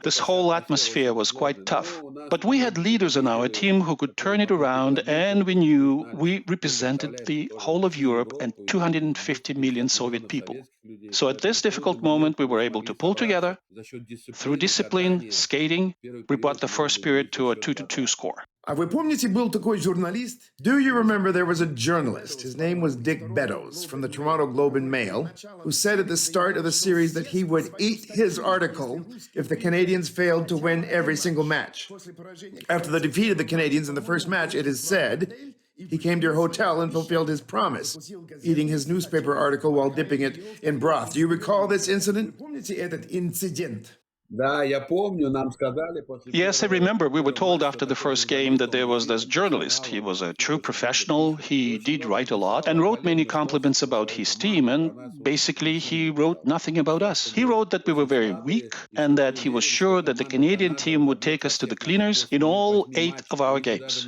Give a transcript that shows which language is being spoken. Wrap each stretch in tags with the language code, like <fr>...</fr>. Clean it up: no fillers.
<en>This whole atmosphere was quite tough. But we had leaders on our team who could turn it around, and we knew we represented the whole of Europe and 250 million Soviet people. So at this difficult moment, we were able to pull together. Through discipline, skating, we brought the first period to a 2-2 score.</en> <ru>А вы помните, был такой журналист?</ru> <en>Do you remember there was a journalist? His name was Dick Beddoes from the Toronto Globe and Mail, who said at the start of the series that he would eat his article if the Canadians failed to win every single match. After the defeat of the Canadians in the first match, it is said he came to your hotel and fulfilled his promise, eating his newspaper article while dipping it in broth. Do you recall this incident?</en> <ru>Помните этот инцидент? Да, я помню, нам сказали после...</ru> <en>Yes, I remember. We were told after the first game that there was this journalist. He was a true professional. He did write a lot and wrote many compliments about his team. And basically, he wrote nothing about us. He wrote that we were very weak and that he was sure that the Canadian team would take us to the cleaners in all 8 of our games.</en>